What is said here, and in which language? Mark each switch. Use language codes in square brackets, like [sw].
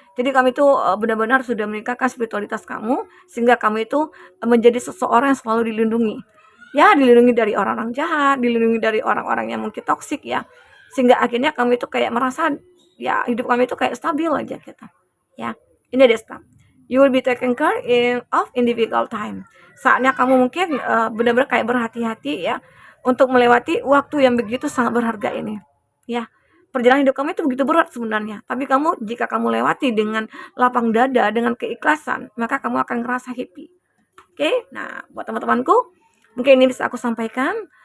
[id] Jadi kami itu benar-benar sudah meningkatkan spiritualitas kamu sehingga kamu itu menjadi seseorang yang selalu dilindungi. Ya, dilindungi dari orang-orang jahat, dilindungi dari orang-orang yang mungkin toksik ya. Sehingga akhirnya kamu itu kayak merasa ya hidup kami itu kayak stabil aja kita. Ya. Ini ada step. [en] You will be taken care of in difficult time. [id] Saatnya kamu mungkin benar-benar kayak berhati-hati ya untuk melewati waktu yang begitu sangat berharga ini. Ya, perjalanan hidup kamu itu begitu berat sebenarnya. Tapi jika kamu lewati dengan lapang dada, dengan keikhlasan, maka kamu akan ngerasa happy. Oke, nah buat teman-temanku, mungkin ini bisa aku sampaikan.